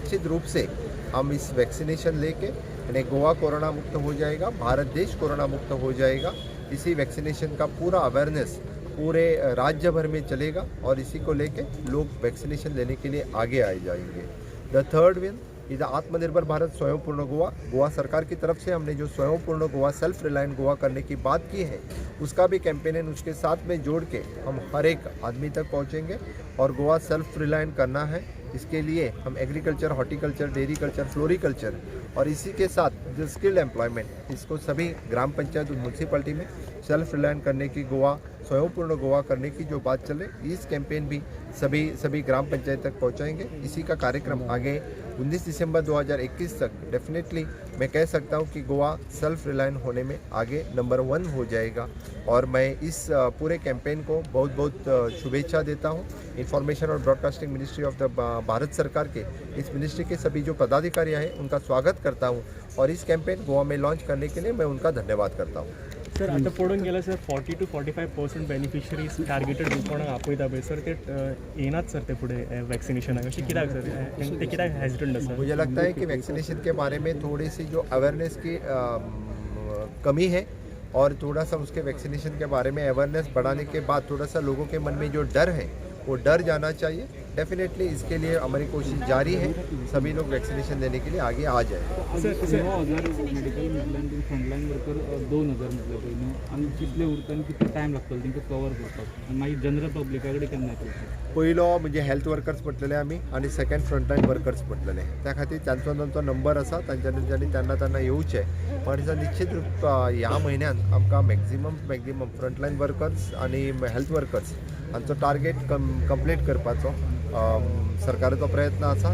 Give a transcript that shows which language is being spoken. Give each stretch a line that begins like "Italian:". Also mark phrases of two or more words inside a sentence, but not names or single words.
Hindi: निश्चित रूप से हम इस वैक्सीनेशन लेके यानी गोवा कोरोना मुक्त हो जाएगा, भारत देश कोरोना मुक्त हो जाएगा। इसी वैक्सीनेशन का पूरा अवेयरनेस पूरे राज्य भर में चलेगा और इसी को लेके लोग वैक्सीनेशन लेने के लिए आगे आए जाएंगे।
English: The third win is
Hindi: आत्मनिर्भर भारत स्वयंपूर्ण गोवा। गोवा सरकार की तरफ से हमने जो स्वयंपूर्ण गोवा
English: self reliant
Hindi: गोवा करने की बात की है उसका भी कैंपेन है, उसके साथ में जोड़ के हम हर एक आदमी तक पहुंचेंगे और गोवा
English: self reliant
Hindi: करना है। इसके लिए हम एग्रीकल्चर, हॉर्टिकल्चर, डेयरी कल्चर, फ्लोरिकल्चर और इसी के साथ जो
English: skilled employment
Hindi: इसको सभी ग्राम पंचायत और म्यूनसिपलिटी में
English: self reliant
Hindi: करने की गोवा स्वयंपूर्ण गोवा करने की जो बात चले इस कैंपेन भी सभी ग्राम पंचायत तक पहुंचाएंगे। इसी का कार्यक्रम आगे 19 दिसंबर 2021 तक डेफिनेटली मैं कह सकता हूं कि गोवा
English: self reliant
Hindi: होने में आगे नंबर 1 हो जाएगा और मैं इस पूरे कैंपेन को बहुत बहुत शुभेच्छा देता हूं। इंफॉर्मेशन और
English: Broadcasting Ministry of the
Hindi: भारत सरकार के इस मिनिस्ट्री के सभी जो पदाधिकारी हैं उनका स्वागत करता हूं और इस कैंपेन गोवा में लॉन्च करने के लिए मैं उनका धन्यवाद करता हूं।
Konkani: सर आता पळोवंक गेल्यार सर 40 to 45% बेनिफिशरीज टार्गेटेड कोणाक आपयता पळय सर ते येनात सर ते फुडें वॅक्सिनेशनाक अशें कित्याक सर ते कित्याक हेजिटंट आसा?
Hindi: मुझे लगता है कि वैक्सीनेशन के बारे में थोड़ी सी जो अवेयरनेस की कमी है और थोड़ा सा उसके वैक्सीनेशन के बारे में अवेयरनेस बढ़ाने के बाद थोड़ा सा लोगों के मन में जो डर है वो डर जाना चाहिए। डेफिनेटली इसके लिए हमारी कोशिश जारी है, सभी लोग वैक्सीनेशन लेने के लिए आगे आ जाए।
Konkani: मेडिकल म्हटल्यार
English: frontline worker
Konkani: 2,000 म्हटले पयलीं आनी कितले उरता आनी कितलो टायम लागतलो तांकां कवर करपाक आनी मागीर जनरल पब्लिका कडेन केन्ना येतलो? पयलो म्हणजे
English: health workers
Konkani: म्हटलेले आमी आनी
English: second frontline workers
Konkani: म्हटलेले त्या खातीर तांचो नंबर आसा तांच्यांनी तेन्ना येवचे पण निश्चित रूप ह्या म्हयन्यान आमकां
English: maximum frontline workers
Konkani: आनी
English: health workers
Konkani: हांचो टार्गेट कंप्लीट करपाचो सरकाराचो प्रयत्न आसा।